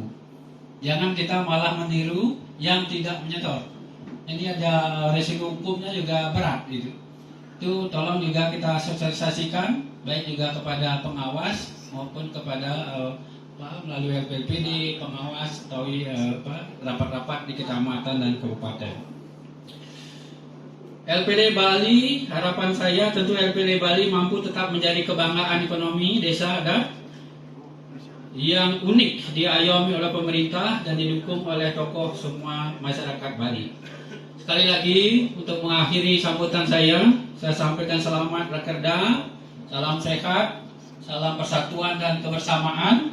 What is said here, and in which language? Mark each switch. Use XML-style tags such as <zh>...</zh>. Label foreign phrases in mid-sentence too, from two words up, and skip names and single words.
<id>Jangan kita malah meniru yang tidak menyetor. Ini ada resiko hukumnya juga berat gitu. Itu tolong juga kita sosialisasikan baik juga kepada pengawas maupun kepada melalui LPD, pengawas atau rapat-rapat di kecamatan dan kabupaten. LPD Bali, harapan saya tentu LPD Bali mampu tetap menjadi kebanggaan ekonomi desa adat yang unik diayomi oleh pemerintah dan didukung oleh tokoh semua masyarakat Bali. Sekali lagi untuk mengakhiri sambutan saya sampaikan selamat rakerda, salam sehat, salam persatuan dan kebersamaan.</id>